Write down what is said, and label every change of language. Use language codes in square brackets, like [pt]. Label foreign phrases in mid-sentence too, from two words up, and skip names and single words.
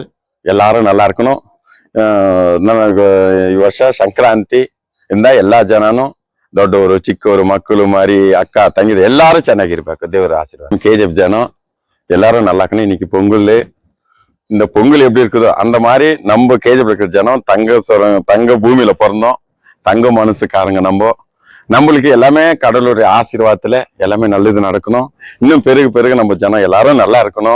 [ta] எல்லாரும் நல்லா இருக்கணும். [kn] ಈ ವರ್ಷ ಸಂಕ್ರಾಂತಿ ಇಂದ ಎಲ್ಲಾ ಜನನು ದೊಡ್ಡವರು ಚಿಕ್ಕವರು ಮಕ್ಕಳು ಮರಿ ಅಕ್ಕ ತಂಗಿರು ಎಲ್ಲಾರು ಚೆನ್ನಾಗಿರ್ಬೇಕು. ದೇವರ ಆಶೀರ್ವಾದ. [ta] KGF ஜனம் எல்லாரும் நல்லா இருக்கணும். இன்னைக்கு பொங்கல். இந்த பொங்கல் எப்படி இருக்குதோ அந்த மாதிரி நம்ம KGF இருக்கிற ஜனம் தங்க பூமியில பிறந்தோம். தங்க மனசுக்காரங்க நம்மளுக்கு எல்லாமே கடவுளுடைய ஆசீர்வாதத்துல எல்லாமே நல்லது நடக்கணும். இன்னும் பெருக நம்ம ஜனம் எல்லாரும் நல்லா இருக்கணும்.